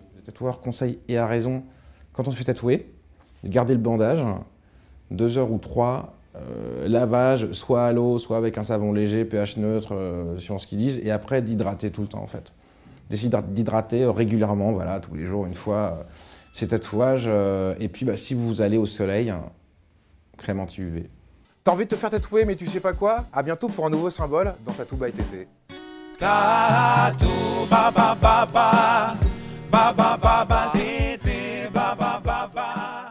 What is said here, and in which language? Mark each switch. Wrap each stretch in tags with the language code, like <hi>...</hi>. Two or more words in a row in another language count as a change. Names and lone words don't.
<fr>Le tatoueur conseille, et a raison, quand on se fait tatouer, garder le bandage, 2 heures ou 3, lavage, soit à l'eau, soit avec un savon léger, pH neutre, suivant ce qu'ils disent, et après d'hydrater tout le temps en fait. D'essayer d'hydrater régulièrement, voilà, tous les jours, une fois, ces tatouages. Et puis si vous allez au soleil, crème anti-UV. T'as envie de te faire tatouer mais tu sais pas quoi? À bientôt pour un nouveau symbole dans Tattoo by TT. Tatou baba baba baba baba tété baba baba</fr>